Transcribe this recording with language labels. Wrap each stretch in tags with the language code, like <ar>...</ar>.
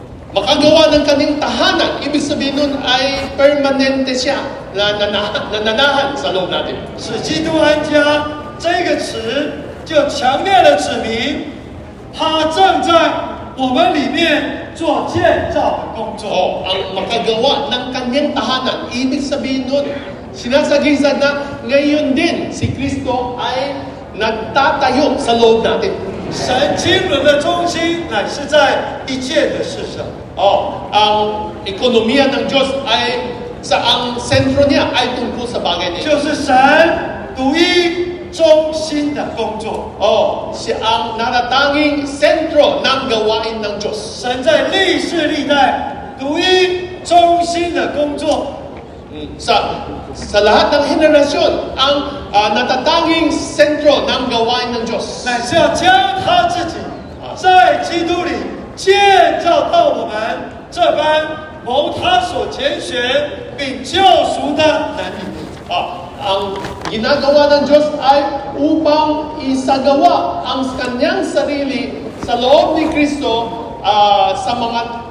<tl>makagawa ng kanyang tahanan, ibig sabihin nun ay permanente siya na nananahan sa loob natin.</tl> <zh>使基督安家这个词就强烈的指明，他正在我们里面做建造的工作。</zh> <tl>Ang makagawa ng kanyang tahanan, ibig sabihin nun, sinasagisag na ngayon din si Kristo ay nagtatayo sa loob natin.</tl> <zh>神经纶的中心乃是在一件的事上，</zh> <tl>Ang ekonomiya ng Diyos ay ang sentro niya ay tungkol sa bagay niya.</tl> <zh>就是神独一中心的工作。</zh> <tl>Siya ang natatanging sentro ng gawain ng Diyos.</tl> <zh>神在历世历代独一中心的工作，</zh> <tl>Sa lahat ng henerasyon, ang natatanging sentro ng gawain ng Diyos</tl> <zh>乃是要将他自己在基督里建造到我们这般蒙他所拣选并救赎的能力。</zh> <tl>ang ginagawa ng Diyos ay upang isagawa ang kanyang sarili sa loob ni Kristo sa mga</tl>